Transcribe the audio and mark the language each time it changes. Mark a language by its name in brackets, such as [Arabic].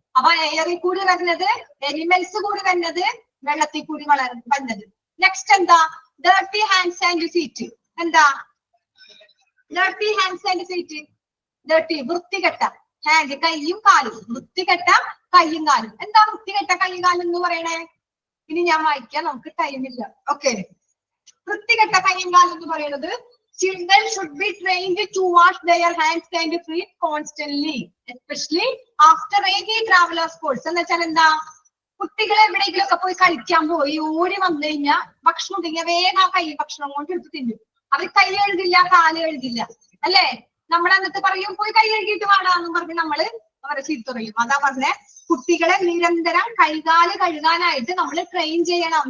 [Malayalam] അപ്പൊ എയറിൽ കൂടി വരുന്നത്, എനിമൽസ് കൂടി വരുന്നത്, വെള്ളത്തിൽ കൂടി വരുന്നത്. നെക്സ്റ്റ് എന്താ, [English] Dirty hands and feet. [Malayalam] എന്താ dirty hands and feet? Dirty, വൃത്തികെട്ട ഹാൻഡ്, കൈയും കാലും. വൃത്തികെട്ട കൈയും കാലും. എന്താ വൃത്തികെട്ട കൈയും കാലും എന്ന് പറയണേ? ഇനി ഞാൻ വായിക്കാം, നമുക്ക് ടൈമില്ല. ഓക്കെ, വൃത്തികെട്ട കൈയും കാലും എന്ന് പറയുന്നത്, [English] children should be trained to wash their hands and feet constantly, especially after any traveler sports. [Malayalam] എന്ന് വെച്ചാൽ എന്താ, കുട്ടികളെ എവിടെയെങ്കിലും ഒക്കെ പോയി കളിക്കാൻ പോയി ഓടി വന്നു കഴിഞ്ഞാൽ ഭക്ഷണം ഉണ്ടെങ്കിൽ വേഗം ആ കൈ ഭക്ഷണം കൊണ്ട് എടുത്ത് തിന്നും. അവർ കൈ കഴുകില്ല, കാല് കഴുകില്ല, അല്ലേ? നമ്മൾ എന്നിട്ട് പറയും പോയി കൈ കഴുകിയിട്ട് വാടാന്നും പറഞ്ഞ് നമ്മള് അവരെ ചീത്ത പറയും. അതാ പറഞ്ഞേ, കുട്ടികളെ നിരന്തരം കൈകാല് കഴുകാനായിട്ട് നമ്മൾ ട്രെയിൻ ചെയ്യണം.